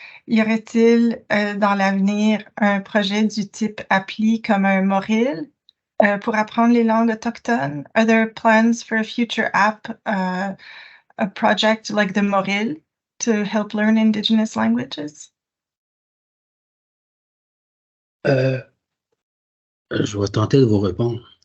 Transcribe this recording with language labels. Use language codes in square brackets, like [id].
[fr] Y aurait-il dans l'avenir un projet du type appli comme un Moril pour apprendre les langues autochtones? [en] Are there plans for a future app, a project like the Moril to help learn Indigenous languages? [fr] Je vais tenter de vous répondre.